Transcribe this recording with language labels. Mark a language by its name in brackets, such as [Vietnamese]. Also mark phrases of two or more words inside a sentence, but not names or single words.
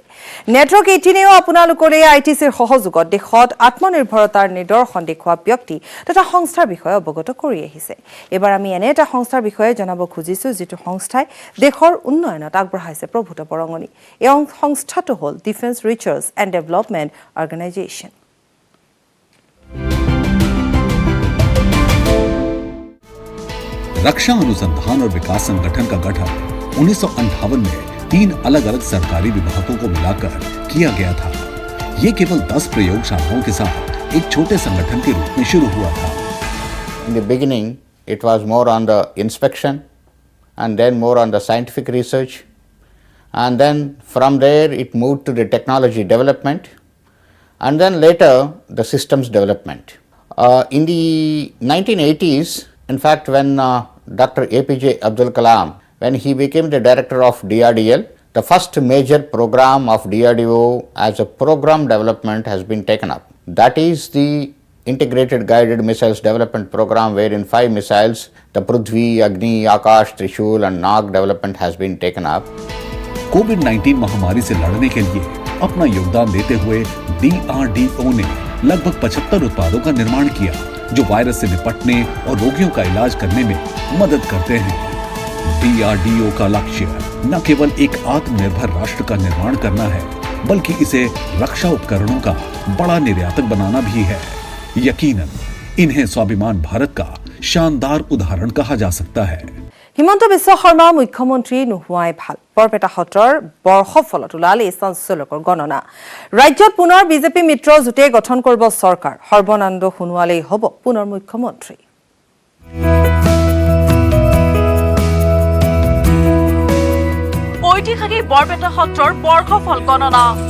[Assamese] নেটৱৰ্ক 18এও আপোনালোকলৈ ITCৰ সহযোগত দেশত আত্মনিৰ্ভৰতাৰ নিদৰ্শন দেখুওৱা ব্যক্তি তথা সংস্থাৰ বিষয়ে অৱগত কৰি আহিছে। এইবাৰ আমি এনে এটা সংস্থাৰ বিষয়ে জনাব খুজিছো যিটো সংস্থাই দেশৰ উন্নয়নত আগবঢ়াইছে প্ৰভূত বৰঙণি। এই সংস্থাটো হ'ল ডিফেন্স ৰিচাৰ্চ এণ্ড ডেভেলপমেণ্ট অৰ্গেনাইজেশ্যন। [Hindi] रक्षा अनुसंधान और विकास संगठन का गठन 1958 में 3 अलग अलग सरकारी विभागों को मिलाकर किया गया था। ये केवल 10 प्रयोगशालाओं के साथ एक छोटे संगठन के रूप में शुरू हुआ था। [English] In the beginning, it was more on the inspection and then more on the scientific research, and then from there it moved to the technology development, and then later the systems development. In the 1980s, in fact, when Dr. APJ Abdul Kalam, when he became the director of DRDL, the first major program of DRDO as a program development has been taken up. That is the Integrated Guided Missiles Development Program, wherein 5 missiles, the Prithvi, Agni, Akash, Trishul and Nag development has been taken up. [Hindi] कोविड-19 महामारी से लड़ने के लिए अपना योगदान देते हुए DRDO ने लगभग 75 उत्पादों का निर्माण किया जो वायरस से निपटने और रोगियों का इलाज करने में मदद करते हैं। DRDO का लक्ष्य न केवल एक आत्मनिर्भर राष्ट्र का निर्माण करना है, बल्कि इसे रक्षा उपकरणों का बड़ा निर्यातक बनाना भी है। यकीनन इन्हें स्वाभिमान भारत का शानदार उदाहरण कहा जा सकता है। [Assamese] হিমন্ত বিশ্ব শৰ্মা মুখ্যমন্ত্ৰী নোহোৱাই ভাল। বৰপেটা সত্ৰৰ বৰ্ষফলত ওলাল এই চাঞ্চল্যকৰ গণনা। ৰাজ্যত পুনৰ বিজেপি মিত্ৰ জোঁটে গঠন কৰিব চৰকাৰ। সৰ্বানন্দ সোণোৱালেই হ'ব পুনৰ মুখ্যমন্ত্ৰী। ঐতিহাসিক বৰপেটা সত্ৰৰ বৰ্ষফল গণনা।